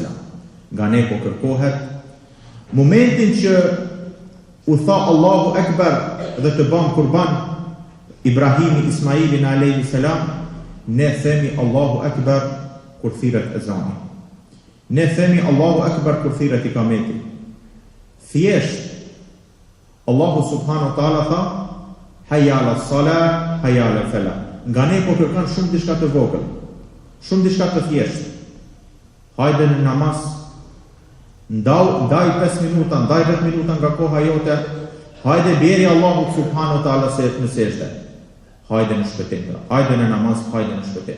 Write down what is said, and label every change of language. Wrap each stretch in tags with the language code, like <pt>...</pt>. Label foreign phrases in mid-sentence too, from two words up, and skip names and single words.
<sq>Nga ne po kërkohet momentin që u tha</sq> <ar>الله أكبر</ar> <sq>dhe të bën kurban Ibrahimi Ismailin a.s. Ne themi</sq> <ar>الله أكبر</ar> <sq>kur thirret ezani. Ne themi</sq> <ar>الله أكبر</ar> <sq>kur thirret ikameti.</sq> <ar>Thjesht الله سبحانه وتعالى tha حي على الصلاة حي على الفلاح.</ar> <sq>Nga ne po kërkon shumë diçka të vogël, shumë diçka të thjeshtë. Hajde në namaz, ndaj 5 minuta, ndaj 10 minuta nga koha jote, hajde bjeri</sq> <ar>الله سبحانه وتعالى</ar> <sq>se në sejdë. Hajde në shpëtim, hajde në namaz, hajde në shpëtim.</sq>